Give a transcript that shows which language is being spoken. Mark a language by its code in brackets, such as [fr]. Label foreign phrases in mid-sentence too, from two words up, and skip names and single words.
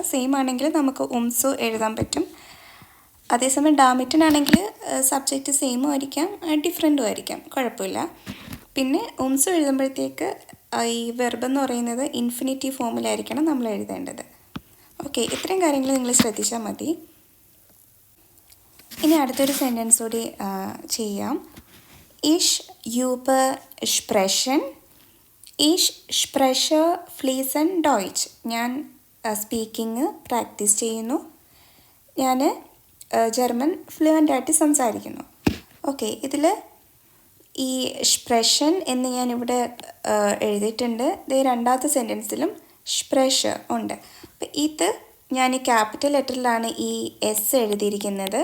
[ml] സെയിം ആണെങ്കിൽ നമുക്ക് ഉംസു എഴുതാൻ പറ്റും. അതേസമയം ഡാമിറ്റനാണെങ്കിൽ [en] subject sameum [ml] ആയിരിക്കാം, ഡിഫറൻറ്റും ആയിരിക്കാം, കുഴപ്പമില്ല. പിന്നെ ഉംസു എഴുതുമ്പോഴത്തേക്ക് ഈ വെർബ് എന്ന് പറയുന്നത് ഇൻഫിനിറ്റീവ് ഫോമിലായിരിക്കണം നമ്മൾ എഴുതേണ്ടത്. ഓക്കെ, ഇത്രയും കാര്യങ്ങൾ നിങ്ങൾ ശ്രദ്ധിച്ചാൽ മതി. ഇനി അടുത്തൊരു സെൻറ്റൻസ് കൂടി ചെയ്യാം. [de] Ich übe sprechen. Ich spreche fließend Deutsch. [ml] ഞാൻ [en] speaking practice [ml] ചെയ്യുന്നു. ഞാൻ ജർമ്മൻ ഫ്ലുവൻ്റ് ആയിട്ട് സംസാരിക്കുന്നു. ഓക്കെ, ഇതിൽ ഈ സ്പ്രെഷൻ എന്ന് ഞാനിവിടെ എഴുതിയിട്ടുണ്ട്. ഇത് രണ്ടാമത്തെ സെൻറ്റൻസിലും സ്പ്രെഷ ഉണ്ട്. അപ്പം ഇത് ഞാൻ ഈ [en] capital letterilaanu [ml] ഈ എസ് എഴുതിയിരിക്കുന്നത്.